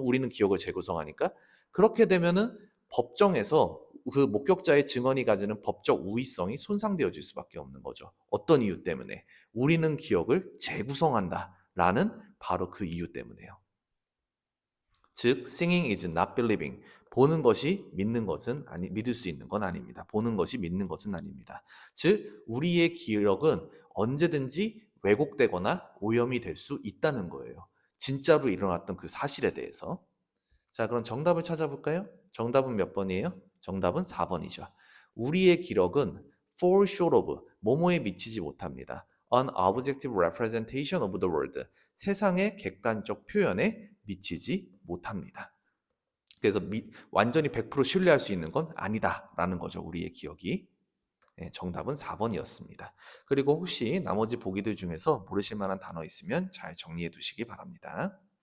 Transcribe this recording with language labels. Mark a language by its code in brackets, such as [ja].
[ko] 우리는 기억을 재구성하니까. 그렇게 되면은 법정에서 그 목격자의 증언이 가지는 법적 우위성이 손상되어질 수밖에 없는 거죠. 어떤 이유 때문에? 우리는 기억을 재구성한다라는 바로 그 이유 때문에요. [en] 즉, seeing is not believing. [ko] 보는 것이 믿을 수 있는 건 아닙니다. 보는 것이 믿는 것은 아닙니다. 즉, 우리의 기억은 언제든지 왜곡되거나 오염이 될 수 있다는 거예요. 진짜로 일어났던 그 사실에 대해서. 자, 그럼 정답을 찾아볼까요? 정답은 몇 번이에요? 정답은 4번이죠. 우리의 기록은 [en] fall short of, [ko] 뭐뭐에 미치지 못합니다. [en] An objective representation of the world, [ko] 세상의 객관적 표현에 미치지 못합니다. 그래서 완전히 100% 신뢰할 수 있는 건 아니다라는 거죠. 우리의 기억이. 네, 정답은 4번이었습니다. 그리고 혹시 나머지 보기들 중에서 모르실 만한 단어 있으면 잘 정리해 두시기 바랍니다.